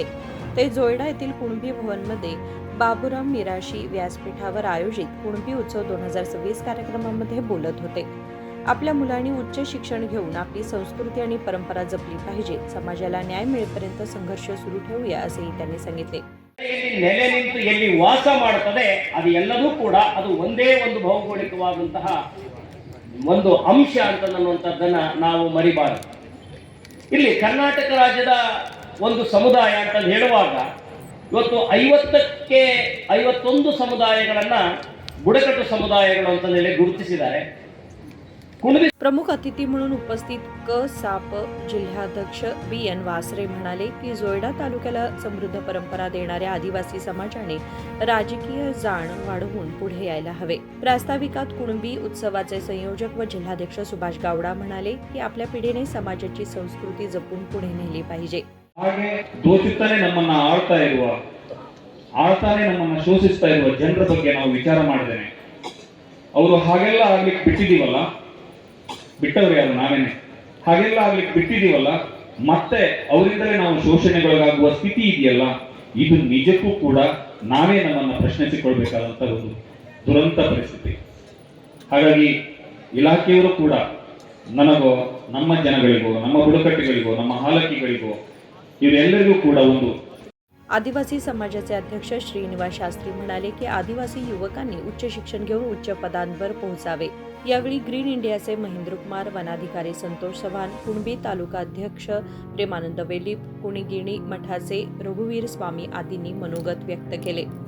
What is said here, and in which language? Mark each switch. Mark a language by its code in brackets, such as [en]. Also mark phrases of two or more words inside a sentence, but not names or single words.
[mr] ते जोयडा येथील कुणबी भवनमध्ये बाबूराम मिराशी व्यासपीठावर आयोजित कुणबी उत्सव 2026 कार्यक्रमामध्ये बोलत होते. आपल्या मुलांनी उच्च शिक्षण घेऊन आपली संस्कृती आणि परंपरा जपली पाहिजे. समाजाला न्याय मिळेपर्यंत संघर्ष सुरू ठेवूया, असेही त्यांनी सांगितले. [kn] ನೆಲೆ ನಿಂತು ಎಲ್ಲಿ ವಾಸ ಮಾಡುತ್ತದೆ ಅದು ಎಲ್ಲದೂ ಕೂಡ ಅದು ಒಂದೇ ಒಂದು ಭೌಗೋಳಿಕವಾದಂತಹ ಒಂದು ಅಂಶ ಅಂತ ಅನ್ನುವಂಥದ್ದನ್ನ ನಾವು ಮರಿಬಾರದು. ಇಲ್ಲಿ ಕರ್ನಾಟಕ ರಾಜ್ಯದ ಒಂದು ಸಮುದಾಯ ಅಂತ ಹೇಳುವಾಗ ಇವತ್ತು 50ಕ್ಕೆ 51 ಸಮುದಾಯಗಳನ್ನ ಬುಡಕಟ್ಟು ಸಮುದಾಯಗಳು ಅಂತ ಹೇಳಿ ಗುರುತಿಸಿದ್ದಾರೆ. [mr] प्रमुख अतिथी म्हणून उपस्थित क.सा.प. जिल्हाध्यक्ष बी.एन. वासरे म्हणाले की जोयडा तालुक्याला समृद्ध परंपरा देणाऱ्या आदिवासी समाजाने राजकीय जाण वाढवून पुढे यायला हवे. प्रास्ताविकात कुणबी उत्सवाचे संयोजक व जिल्हाध्यक्ष सुभाष गावडा म्हणाले की आपल्या पिढीने समाजाची संस्कृती जपून पुढे नेली पाहिजे. [kn] ಹಾಗೆ ದೋಚುತ್ತಾನೆ ನಮ್ಮನ್ನ ಆಳ್ತಾನೆ ನಮ್ಮನ್ನ ಶೋಷಿಸ್ತಾ ಇರುವ ಜನರ ಬಗ್ಗೆ ನಾವು ವಿಚಾರ ಮಾಡಿದ್ದೇನೆ. ಅವರು ಹಾಗೆಲ್ಲ ಆಗ್ಲಿಕ್ಕೆ ಬಿಟ್ಟಿದೀವಲ್ಲ, ಬಿಟ್ಟವ್ರು ಯಾರು? ನಾವೇನೆ. ಹಾಗೆಲ್ಲ ಆಗ್ಲಿಕ್ಕೆ ಬಿಟ್ಟಿದೀವಲ್ಲ, ಮತ್ತೆ ಅವರಿಂದಲೇ ನಾವು ಶೋಷಣೆಗೊಳಗಾಗುವ ಸ್ಥಿತಿ ಇದೆಯಲ್ಲ, ಇದು ನಿಜಕ್ಕೂ ಕೂಡ ನಾವೇ ನಮ್ಮನ್ನ ಪ್ರಶ್ನಿಸಿಕೊಳ್ಬೇಕಾದಂತ ಒಂದು ದುರಂತ ಪರಿಸ್ಥಿತಿ. ಹಾಗಾಗಿ ಇಲಾಖೆಯವರು ಕೂಡ ನನಗೋ, ನಮ್ಮ ಜನಗಳಿಗೋ, ನಮ್ಮ ಬುಡಕಟ್ಟುಗಳಿಗೋ, ನಮ್ಮ ಹಾಲಕಿಗಳಿಗೋ ಇವರೆಲ್ಲರಿಗೂ ಕೂಡ ಒಂದು. [mr] आदिवासी समाजाचे अध्यक्ष श्रीनिवास शास्त्री म्हणाले की आदिवासी युवकांनी उच्च शिक्षण घेऊन उच्च पदांवर पोहोचावे. यावेळी ग्रीन इंडियाचे महेंद्र कुमार, वनाधिकारी संतोष चव्हाण, कुणबी तालुका अध्यक्ष प्रेमानंद वेलीप, कुणीगिणी मठाचे रघुवीर स्वामी आदींनी मनोगत व्यक्त केले.